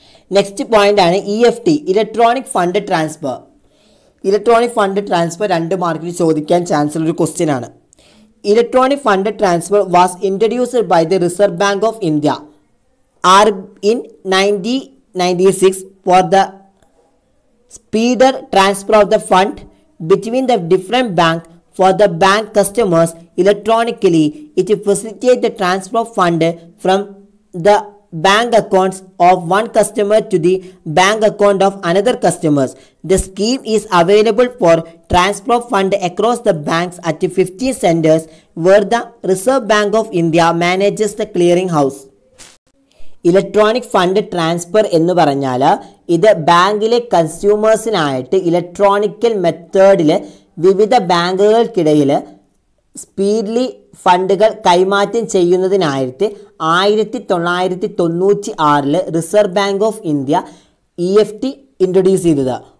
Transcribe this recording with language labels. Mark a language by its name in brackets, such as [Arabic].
[Malayalam] Next point ആണ് EFT, electronic fund transfer. Electronic fund transfer 2 മാർക്കിൽ ചോദിക്കാൻ ചാൻസ് ഉള്ള ഒരു ക്വസ്റ്റ്യൻ ആണ്. [English] Electronic fund transfer was introduced by the Reserve Bank of India in 1996 for the speeder transfer of the fund between the different bank for the bank customers electronically. It facilitates the transfer of fund from the bank accounts of one customer to the bank account of another customers. The scheme is available for transfer of fund across the banks at 50 centers where the Reserve Bank of India manages the clearing house. [Malayalam] Electronic fund transfer എന്ന് പറഞ്ഞാൽ ഇത് ബാങ്കിലെ കൺസ്യൂമേഴ്സിനായിട്ട് electronical മെത്തേഡിൽ വിവിധ ബാങ്കുകൾക്കിടയിൽ speedily ഫണ്ടുകൾ കൈമാറ്റം ചെയ്യുന്നതിനായിട്ട് 1996 reserve bank of India EFT introduce ചെയ്തത്.